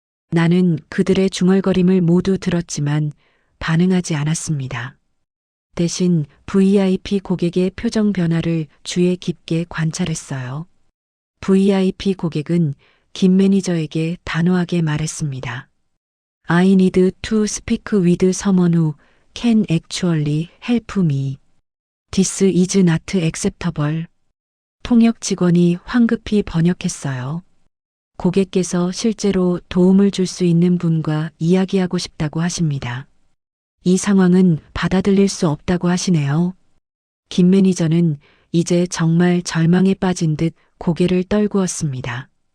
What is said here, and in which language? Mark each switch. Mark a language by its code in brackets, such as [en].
[ko] 나는 그들의 중얼거림을 모두 들었지만 반응하지 않았습니다. 대신 VIP 고객의 표정 변화를 주의 깊게 관찰했어요. VIP 고객은 김 매니저에게 단호하게 말했습니다. [en] I need to speak with someone who can actually help me. This is not acceptable. [ko] 통역 직원이 황급히 번역했어요. 고객께서 실제로 도움을 줄 수 있는 분과 이야기하고 싶다고 하십니다. 이 상황은 받아들일 수 없다고 하시네요. 김 매니저는 이제 정말 절망에 빠진 듯 고개를 떨구었습니다.